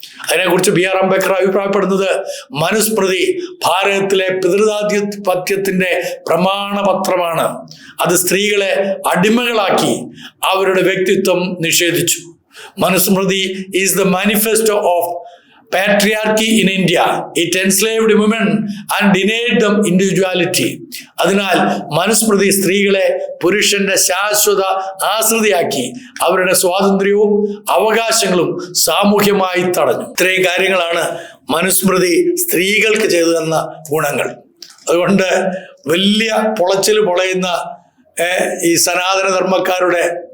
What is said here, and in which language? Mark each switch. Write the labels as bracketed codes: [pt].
[ml] അതിനെക്കുറിച്ച് B R Ambedkar അഭിപ്രായപ്പെടുന്നത് മനുസ്മൃതി ഭാരതത്തിലെ പിതൃദാധിപത്യത്തിന്റെ പ്രമാണപത്രമാണ്. അത് സ്ത്രീകളെ അടിമകളാക്കി അവരുടെ വ്യക്തിത്വം നിഷേധിച്ചു. [en] Manusmriti is the manifesto of patriarchy in India. It enslaved women and denied them individuality. [ml] അതിനാൽ മനുസ്മൃതി സ്ത്രീകളെ പുരുഷന്റെ ശാശ്വത ആശ്രിതയാക്കി അവരുടെ സ്വാതന്ത്ര്യവും അവകാശങ്ങളും സാമൂഹ്യമായി തടഞ്ഞു. ഇത്രയും കാര്യങ്ങളാണ് മനുസ്മൃതി സ്ത്രീകൾക്ക് ചെയ്തു തന്ന ഗുണങ്ങൾ. അതുകൊണ്ട് വലിയ പൊളച്ചിൽ പൊളയുന്ന ഈ സനാതന ധർമ്മക്കാരുടെ